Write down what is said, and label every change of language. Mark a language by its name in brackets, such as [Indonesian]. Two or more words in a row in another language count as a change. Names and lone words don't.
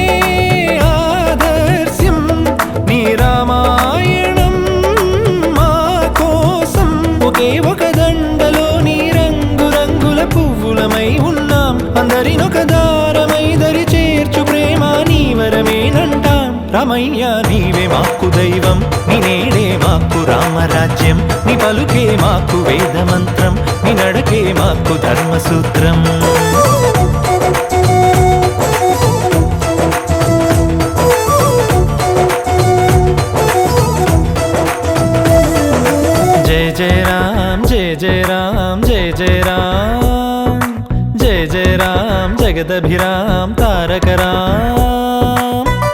[Telugu] ఆదర్శం నీ రామాయణం మా కోసం ఒకే ఒక దండలో నీ రంగు రంగుల పువ్వులమై ఉన్నాం అందరినొక దారమై దరి చేర్చు ప్రేమ నీ వరమేనంటాం రమయ్య నీవే మాకు దైవం నీ నేడే మాకు రామరాజ్యం నీ పలుకే మాకు వేదమంత్రం నీ నడకే మాకు ధర్మసూత్రం [Sanskrit] जय जय राम जय जय राम जय जय राम जय जय राम जगदभिराम तारक राम